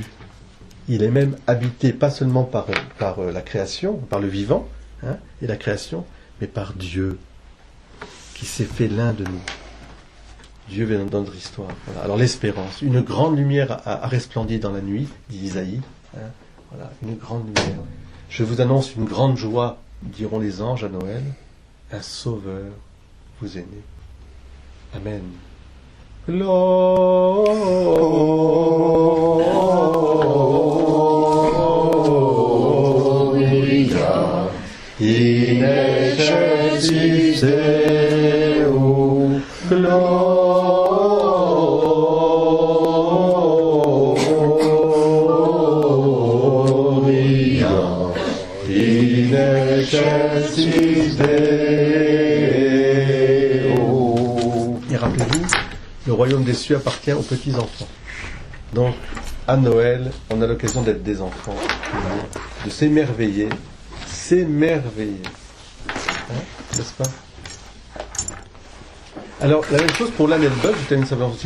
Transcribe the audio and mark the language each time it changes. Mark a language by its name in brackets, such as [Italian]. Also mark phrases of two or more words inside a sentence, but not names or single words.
[French] Il est même habité pas seulement par la création, par le vivant, et la création, mais par Dieu, qui s'est fait l'un de nous. Dieu vient dans notre histoire. Voilà. Alors l'espérance, une grande lumière a resplendi dans la nuit, dit Isaïe. Voilà, une grande lumière. Je vous annonce une grande joie, diront les anges à Noël. Un sauveur vous est né. Amen. [Latin] Gloria in excelsis Deo. Gloria in excelsis Deo. [French] Et rappelez-vous, le royaume des cieux appartient aux petits enfants. Donc, à Noël, on a l'occasion d'être des enfants, de s'émerveiller, hein, n'est-ce pas? Alors, la même chose pour l'âne et le bœuf, je termine simplement aussi.